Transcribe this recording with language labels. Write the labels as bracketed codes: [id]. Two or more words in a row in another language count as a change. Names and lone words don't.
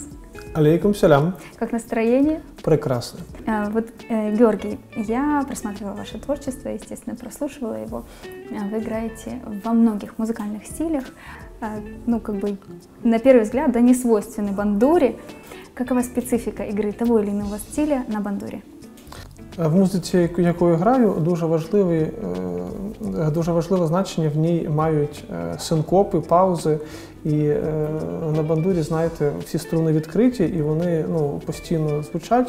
[ar] عليكم السلام. [ru] Как настроение? Прекрасно. Георгий, я просматривала ваше творчество, естественно, прослушивала его. Вы играете во многих музыкальных стилях, на первый взгляд, не свойственны бандуре. [uk] Какова специфіка ігри того чи іншого стиля на бандурі? В музиці, якою граю, дуже важливе значення в ній мають синкопи, паузи. І на бандурі, знаєте, всі струни відкриті, і вони постійно звучать.